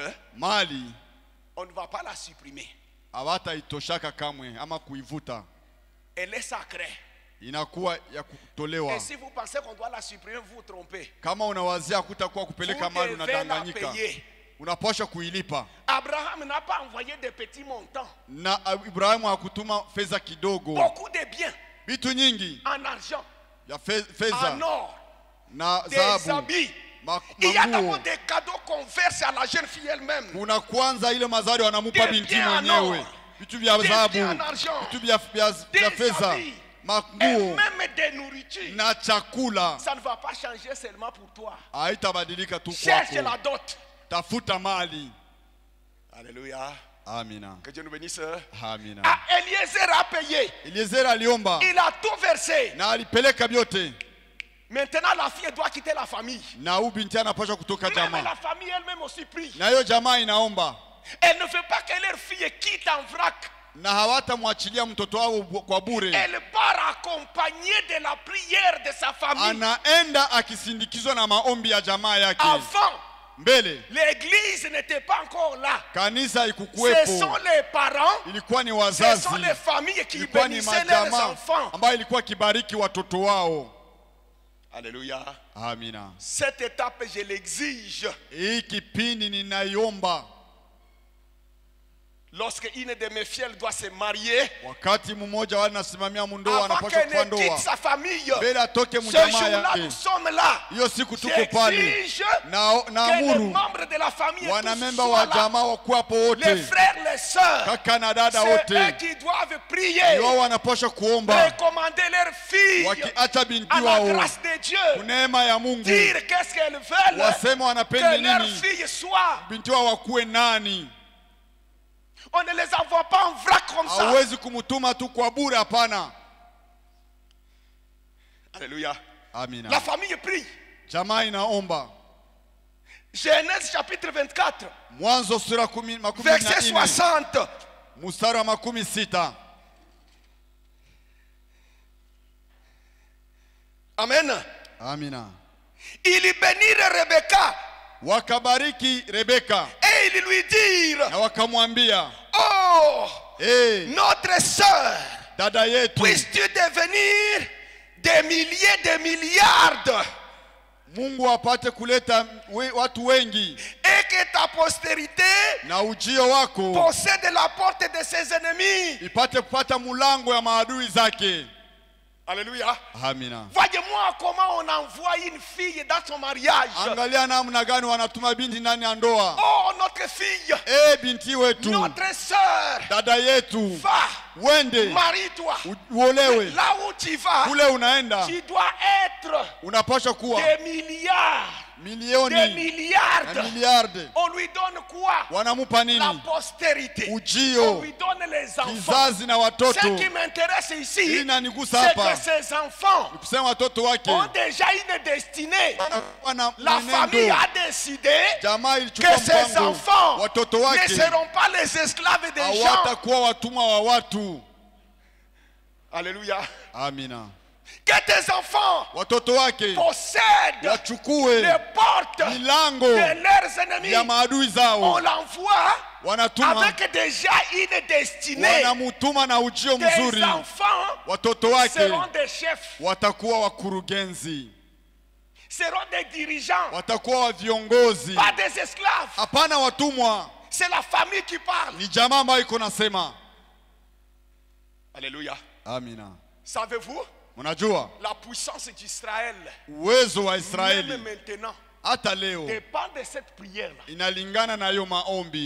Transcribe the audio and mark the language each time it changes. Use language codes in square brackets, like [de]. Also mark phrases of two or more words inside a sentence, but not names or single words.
[sw] mali [fr] on ne va pas la supprimer. [sw] hawataitoshaka kamwe ama kuivuta, [fr] Elle est sacrée. [sw] inakuwa ya kutolewa. [fr] Et si vous pensez qu'on doit la supprimer, vous vous trompez. [sw] Kama unawazia kutakuwa kupeleka [fr] Vous [sw] mali, [fr] devez la [sw] unadanganyika. [fr] payer. [sw] Unapaswa kuilipa. [fr] Abraham n'a pas envoyé de petits montants. [sw] Na Ibrahimu hakutuma fedha kidogo, [fr] Beaucoup de biens [sw] vitu nyingi [fr] en argent, [sw] ya fedha [fr] en or, [sw] na [fr] des [sw] dhahabu, [fr] habits. Il y a d'abord [sw] manguo. [fr] des cadeaux qu'on verse à la jeune fille elle-même. [sw] Kuna kwanza ile mazari wanamupa [fr] Des [sw] binti [fr] biens en [sw] mwenyewe, [fr] or, [sw] vitu vya [fr] des [sw] dhahabu, [fr] biens en argent, [sw] vitu vya [fr] des [sw] fedha, [fr] habits, et [sw] manguo [fr] même des nourritures. [sw] na chakula. [fr] Ça ne va pas changer seulement pour toi. [sw] Haitabadilika tu [fr] Cherche [sw] kwako, [fr] la dot. [sw] tafuta mali. [fr] Alléluia. [sw] Amina. [fr] Que Dieu nous bénisse. [sw] Amina. [fr] Ah, Eliezer a payé. [sw] Eliezer aliomba [fr] Il a tout versé. [sw] na alipeleka vyote, [fr] Maintenant, la fille doit quitter la famille. [sw] na huyu binti anapaswa kutoka [fr] Même [sw] jamaa, [fr] la famille elle-même aussi prie. [sw] na hiyo jamaa inaomba, [fr] Elle ne veut pas que leur fille quitte en vrac. [sw] na hawatamwachilia mtoto wao kwa bure. [fr] Elle part accompagnée de la prière de sa famille. [sw] Anaenda akisindikizwa na maombi ya jamaa yake. [fr] Avant, [sw] Mbele [fr] l'église n'était pas encore là. [sw] kanisa [fr] Ce [sw] ikukuwepo, [fr] sont les parents, [sw] ilikuwa ni [fr] ce [sw] wazazi, [fr] sont les familles qui [sw] ilikuwa ni [fr] bénissaient leurs [sw] majamaa [fr] enfants. [sw] ambayo ilikuwa kibariki watoto wao. [fr] Alléluia. [sw] Amina. [fr] Cette étape, je l'exige. [sw] Hii kipindi ninaiomba. [fr] Lorsque une de mes filles doit se marier, [sw] Wakati mmoja wanasimamia mundoa [fr] avant [sw] anapaswa [fr] qu'elle ne [sw] kufa [fr] quitte [sw] ndoa. [fr] sa famille, [sw] Mbele atoke [fr] ce [sw] mjamaa [fr] jour-là, nous [sw] yake. [fr] sommes là. [sw] Hiyo siku tuko pale. [fr] J'exige [sw] Na [fr] que les [sw] amuru [fr] membres de la famille tous [sw] wanamemba [fr] soient [sw] wa [fr] là. [sw] jamaa wakuwa hapo [fr] Les [sw] wote. [fr] frères, les sœurs, [sw] Kaka na dada [fr] c'est eux [sw] wote. [fr] qui doivent [sw] Ni [fr] prier, [sw] wao wanapaswa kuomba. [fr] recommander leurs filles [sw] Wakiacha binti [fr] à la [sw] wao. [fr] grâce de Dieu, [sw] Neema ya Mungu. [fr] dire qu'est-ce qu'elles veulent, [sw] Wasema wanapenda [fr] que leurs [sw] nini. [fr] filles soient. [sw] Binti wao wakuwe nani. [fr] On ne les envoie pas en vrac comme ça. [sw] Hawezi kumtuma tu kwa bure, hapana. [fr] Alléluia. [sw] Amina. [fr] La famille prie. [sw] Jamaa inaomba. [fr] Genèse chapitre 24, [sw] Mwanzo sura makumi [fr] verset [sw] na nne. [fr] 60. [sw] Mstari wa 16. [fr] Amen. [sw] Amina. [fr] Ils bénirent Rebecca [sw] Wakabariki Rebeka [fr] et ils lui dirent, [sw] na wakamwambia, [fr] oh, notre sœur, [sw] dada yetu, [fr] puisses-tu devenir des milliers de milliards [sw] Mungu apate kuleta watu wengi [fr] et que ta postérité [sw] na ujio wako [fr] possède la porte de ses ennemis. [sw] ipate kupata mulango ya maadui zake. [fr] Alléluia. [sw] Amina. [fr] Voyez-moi comment on envoie une fille dans son mariage. [sw] Angalia namna gani wanatuma binti ndani ya ndoa. [fr] Oh, notre fille, [sw] Binti wetu, [fr] notre sœur, [sw] dada yetu, [fr] va, [sw] wende [fr] marie-toi. [sw] uolewe. [fr] Là où tu vas, [sw] Kule unaenda [fr] tu dois être [sw] unapaswa kuwa [fr] des milliards, [sw] milioni [fr] des [sw] na [fr] milliards. [sw] miliarde. [fr] On lui donne quoi? [sw] Wanamupa [fr] La [sw] nini? [fr] postérité. On [sw] Ujio, [fr] lui donne les enfants. [sw] kizazi na [fr] Ce [sw] watoto. [fr] qui m'intéresse ici, [sw] Hii [fr] c'est [sw] inanigusa [fr] que [sw] hapa. [fr] ces enfants [sw] Kusema watoto wake [fr] ont déjà une destinée. [sw] wana [fr] La famille [sw] mwenendo. [fr] a décidé [sw] Jamaa [fr] que [sw] ilichukua [fr] ces [sw] mpango, [fr] enfants [sw] watoto [fr] ne [sw] wake [fr] seront pas les esclaves des gens. [sw] hawatakuwa watumwa wa watu. [fr] Alléluia. [sw] Amina. [fr] Que tes enfants [sw] Watoto wake [fr] possèdent [sw] wachukue [fr] les portes [sw] milango [fr] de leurs ennemis. [sw] ya maadui [fr] On [sw] zao. [fr] l'envoie [sw] Wanatuma, [fr] avec déjà une destinée. [sw] wanamutuma na ujio [fr] Tes [sw] mzuri. [fr] enfants [sw] Watoto wake [fr] seront des chefs, [sw] watakuwa wakurugenzi, [fr] seront des dirigeants, [sw] watakuwa wa viongozi, [fr] pas des esclaves. [sw] hapana watumwa. [fr] C'est la famille qui parle. [sw] Ni jamaa ambayo iko nasema. [fr] Alléluia. [sw] Amina. [fr] Savez-vous, [sw] Unajua [fr] la puissance d'Israël, [sw] uwezo wa [fr] même [sw] Israeli [fr] maintenant, [sw] hata leo [fr] dépend de cette prière-là. [sw] inalingana na hiyo maombi.